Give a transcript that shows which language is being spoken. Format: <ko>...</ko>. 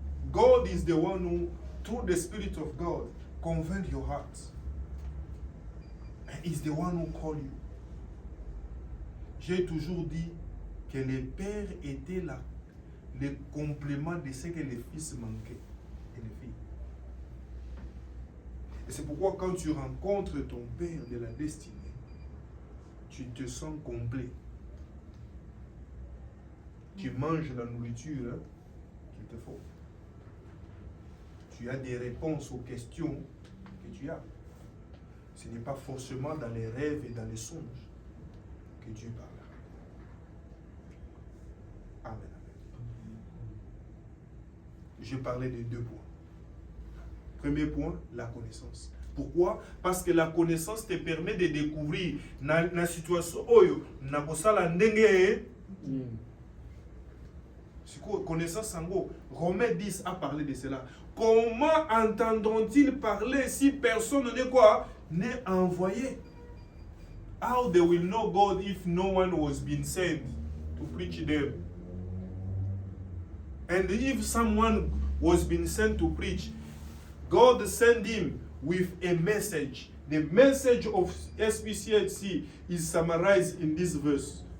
<en>God is the one who, through the Spirit of God, convert your heart. And he's the one who call you.</en> <fr>J'ai toujours dit que les pères étaient là, le complément de ce que les fils manquaient, et les filles. Et c'est pourquoi quand tu rencontres ton père de la destinée, tu te sens complet. Tu manges la nourriture qu'il te faut. Tu as des réponses aux questions que tu as. Ce n'est pas forcément dans les rêves et dans les songes que Dieu parlera. Amen. Je parlais de 2 points. Premier point, la connaissance. Pourquoi? Parce que la connaissance te permet de découvrir la situation.</fr> <ln>Oyo, na kosala ndenge.</ln> <fr>Connaissance sango. Romains 10 a parlé de cela. Comment entendront-ils parler si personne n'est quoi? N'est envoyé?</fr> <en>How they will know God if no one was been sent to preach them? And if someone was been sent to preach, God sent him with a message. The message of SPCHC is summarized in this verse.</en>